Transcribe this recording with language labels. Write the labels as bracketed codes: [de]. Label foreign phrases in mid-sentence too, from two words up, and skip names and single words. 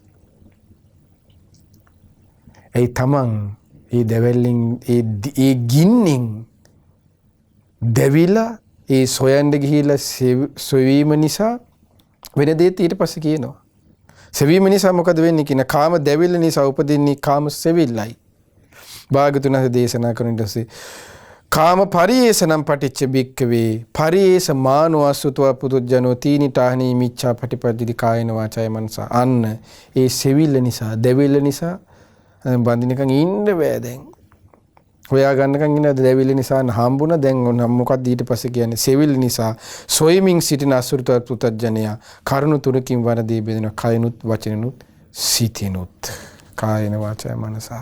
[si] ඒ තමන් ඒ දැවැල්ලින් ඒ ගින්නින් දැවිලා ඒ සොයන්න ගිහිලා සොයීම නිසා වෙන දෙයක් ඊට පස්සේ කියනවා. සෙවීම නිසා මොකද වෙන්නේ කියන කාම දැවිල්ල නිසා උපදින්නේ කාම සෙවිල්ලයි. භාගතුන් වහන්සේ දේශනා කරන ඊටසේ [pi] කාම පරියේෂණම් පටිච්ච බික්කවේ පරියේෂ මානෝ අසුතව පුදුජනෝ තීනිතාහනී මිච්ඡා පටිපද්දිති කායන වාචාය මනසා. [si] අන්න ඒ සෙවිල්ල නිසා දැවිල්ල නිසා බඳිනකන් ඉන්න බෑ දැන්. හොයා ගන්නකන් ඉන්න දැවිල්ල නිසා හම්බුණා දැන් මොකක්ද ඊට පස්සේ කියන්නේ සෙවිල්ල නිසා සොයමින් සිටින අසුතව පුදුජනයා කරුණු තුනකින් වරදී බෙදෙන කයනුත් වචනනුත් සිතිනුත් [pi] කායන වාචාය මනසා.